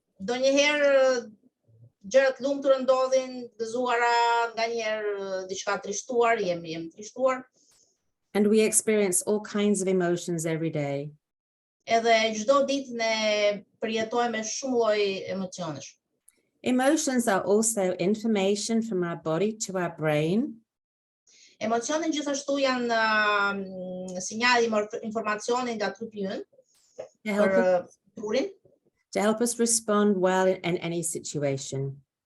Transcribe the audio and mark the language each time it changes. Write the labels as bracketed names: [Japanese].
[Albanian] Donjëherë gjërat lumtura ndodhin, gëzuara, nganjëherë diçka trishtuar, jemi trishtuar. [English] And we experience all kinds of emotions every day. [Albanian] Edhe çdo ditë ne përjetojmë shumë lloj emocionesh. [English] Emotions are also information from our body to our brain. [Albanian] Emocionet gjithashtu janë sinjali informacioni nga trupi ynë për trurin. [English] To help us respond well in any situation.